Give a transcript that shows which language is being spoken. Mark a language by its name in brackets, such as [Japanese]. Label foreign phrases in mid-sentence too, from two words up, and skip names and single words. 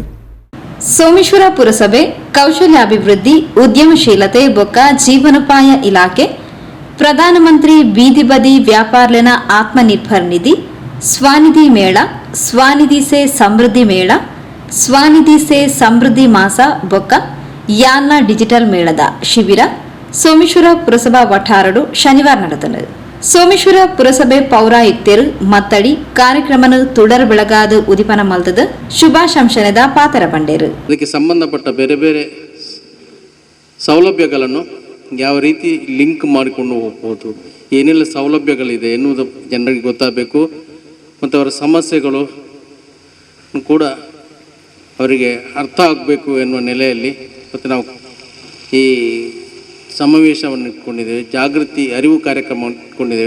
[Tulu] ಸೋಮೇಶ್ವರ ಪುರಸಭೆ ಕೌಶಲ್ಯಾಭಿವೃದ್ಧಿ ಉದ್ಯಮಶೀಲತೆ ಬೊಕ್ಕ ಜೀವನೋಪಾಯ ಇಲಾಖೆ ಪ್ರಧಾನಮಂತ್ರಿ ಬೀದಿ ಬದಿ ವ್ಯಾಪಾರ್ಲಿನ ಆತ್ಮನಿರ್ಭರ್ ನಿಧಿ ಸ್ವಾನಿಧಿ ಮೇಳ ಸ್ವಾನಿಧಿ ಸೇ ಸಮೃದ್ಧಿ ಮೇಳ ಸ್ವಾನಿಧಿ ಸೇ ಸಮೃದ್ಧಿ ಮಾಸ ಬೊಕ್ಕ ಯಾನ್ನ ಡಿಜಿಟಲ್ ಮೇಳದ ಶಿಬಿರ ಸೋಮೇಶ್ವರ ಪುರಸಭಾ ವಠಾರಡು ಶನಿವಾರ ನಡೆದನು. ಸೋಮೇಶ್ವರ ಪುರಸಭೆ ಪೌರಾಯುಕ್ತರು ಮತ್ತಡಿ ಕಾರ್ಯಕ್ರಮನು ತುಡರ್ ಬೆಳಗಾದ ಉದಿಪನ ಮಲ್ತದ ಶುಭಾಶಂಸನದ ಪಾತರ ಬಂಡೇರು. [Kannada] ಅದಕ್ಕೆ ಸಂಬಂಧಪಟ್ಟ ಬೇರೆ ಬೇರೆ ಸೌಲಭ್ಯಗಳನ್ನು ಯಾವ ರೀತಿ ಲಿಂಕ್ ಮಾಡಿಕೊಂಡು ಹೋಗ್ಬೋದು, ಏನೆಲ್ಲ ಸೌಲಭ್ಯಗಳಿದೆ ಎನ್ನುವುದು ಜನರಿಗೆ ಗೊತ್ತಾಗಬೇಕು ಮತ್ತು ಅವರ ಸಮಸ್ಯೆಗಳು ಕೂಡ ಅವರಿಗೆ ಅರ್ಥ ಆಗಬೇಕು ಎನ್ನುವ ನೆಲೆಯಲ್ಲಿ ಮತ್ತು ನಾವು ಈ ಸಮಾವೇಶವನ್ನು ಇಟ್ಕೊಂಡಿದ್ದೇವೆ, ಜಾಗೃತಿ ಅರಿವು ಕಾರ್ಯಕ್ರಮ ಇಟ್ಕೊಂಡಿದ್ದೇವೆ.